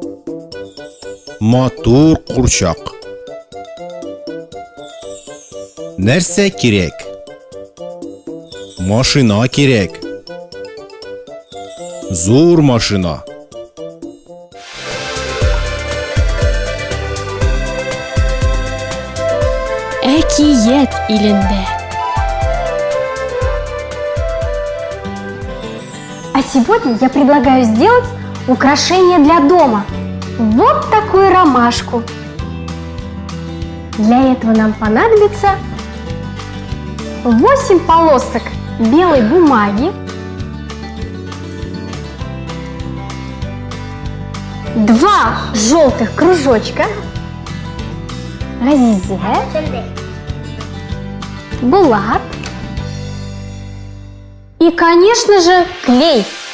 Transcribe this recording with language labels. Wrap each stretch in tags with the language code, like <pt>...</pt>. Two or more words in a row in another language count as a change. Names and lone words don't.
<tt>Матур курчак. Нәрсә кирәк? Машина кирәк. Зур машина. Әкият илендә.</tt> <ru>А сегодня я предлагаю сделать украшение для дома. Вот такую ромашку. Для этого нам понадобится 8 полосок белой бумаги, 2 желтых кружочка, Газизә, Булат и, конечно же, клей.</ru>